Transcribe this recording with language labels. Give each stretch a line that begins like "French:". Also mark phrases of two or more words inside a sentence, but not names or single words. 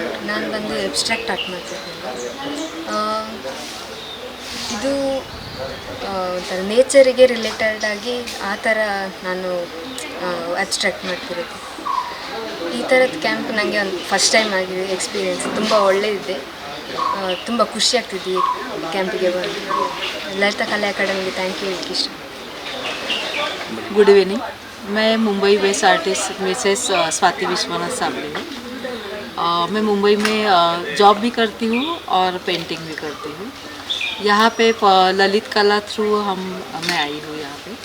Kannada: ನಾನು ಬಂದು
English: abstract art
Kannada: ಮಾಡ್ತಿದ್ದೇನೆ. ಇದು ಒಂಥರ ನೇಚರಿಗೆ ರಿಲೇಟೆಡ್ ಆಗಿ ಆ ಥರ ನಾನು ಅಬ್ಸ್ಟ್ರಾಕ್ಟ್ ಮಾಡ್ತಿರೋದು. ಈ ಥರದ ಕ್ಯಾಂಪ್ ನನಗೆ ಒಂದು
English: first time
Kannada: ಆಗಿದೆ. ಎಕ್ಸ್ಪೀರಿಯೆನ್ಸ್ ತುಂಬ ಒಳ್ಳೆಯದಿದೆ. ತುಂಬ ಖುಷಿ ಆಗ್ತಿದೆ ಈ ಕ್ಯಾಂಪಿಗೆ ಬಂದು.
Hindi: ललिता कला अकादमी की
English: thank you
Hindi: इष्ट।
English: good evening,
Hindi: मैं मुंबई
English: based artist
Hindi: मिसेस स्वाति विश्वनाथ साबळे हूँ। मैं मुंबई में जॉब भी करती हूँ और पेंटिंग भी करती हूँ। यहाँ पे ललित कला थ्रू मैं आई हूँ यहाँ पे।